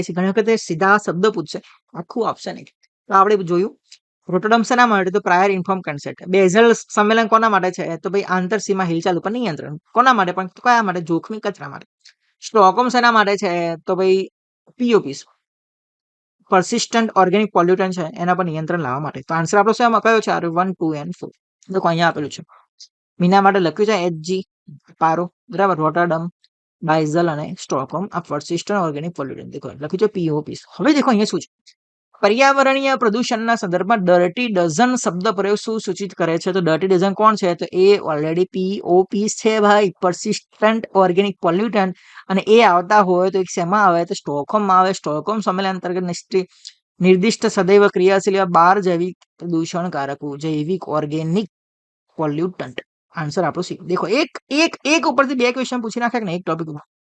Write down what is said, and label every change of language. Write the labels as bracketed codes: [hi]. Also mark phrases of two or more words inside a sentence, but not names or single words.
[gu] ઘણી વખત સીધા શબ્દ પૂછશે, આખું ઓપ્શન નહીં. તો આપણે જોયું રોટરડમ શેના માટે? તો [en] prior inform consent. [gu] બેઝલ સંમેલન કોના માટે છે? તો ભાઈ આંતરસીમા હિલચાલ ઉપર નિયંત્રણ. કોના માટે? પણ કયા માટે? જોખમી કચરા માટે. સ્ટોકહોમ શેના માટે છે? તો ભાઈ [en] POPs, persistent organic pollutant [gu] છે એના પર નિયંત્રણ લાવવા માટે. તો આન્સર આપણો શેમાં કયો છે? 1, 2 and 4. देखो અહીંયા આપેલું છે. મીના માટે લખ્યું છે HG, પારો, બરાબર, રોટરડમ, બાઇઝલ અને સ્ટોકહોમ. આ [en] persistent organic pollutant [gu] દેખો લખ્યું છે POPs. હવે દેખો અહીંયા શું છે? પર્યાવરણીય પ્રદૂષણના સંદર્ભમાં [en] dirty dozen [gu] શબ્દ પ્રયોગ શું સૂચિત કરે છે? તો [en] dirty dozen [gu] કોણ છે? તો એ ઓલરેડી POPs છે ભાઈ, [en] persistent organic pollutant. [gu] અને એ આવતા હોય તો એક શેમાં આવે? તો સ્ટોકહોમમાં આવે. સ્ટોકહોમ સંમેલન અંતર્ગત નિર્દિષ્ટ સદૈવ ક્રિયાશીલ એવા 12 જૈવિક પ્રદૂષણકારકો, જૈવિક [en] organic pollutant. [gu] આન્સર આપણો સી. દેખો એક ઉપરથી 2 ક્વેશ્ચન પૂછી નાખે ને એક ટોપિક ઉપર.